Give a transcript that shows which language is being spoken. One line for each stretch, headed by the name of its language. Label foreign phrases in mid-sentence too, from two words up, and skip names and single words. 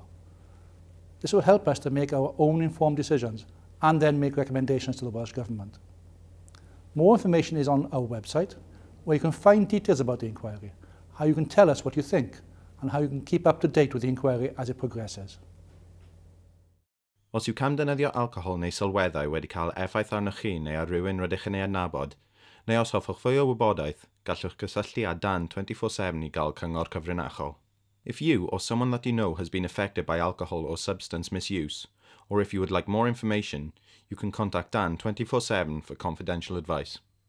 English: This will help us to make our own informed decisions and then make recommendations to the Welsh Government. More information is on our website, where you can find details about the inquiry, how you can tell us what you think, and how you can keep up to date with the inquiry as it progresses.
Welsh: Os yw camddefnyddio alcohol neu sylweddau wedi cael effaith arnoch chi neu ar rhywun rydych yn ei adnabod, neu os hoffwch fwy o wybodaeth, gallwch gysylltu â Dan 24/7 i gael cyngor cyfrinachol.
English: If you or someone that you know has been affected by alcohol or substance misuse, or if you would like more information, you can contact Dan 24/7 for confidential advice.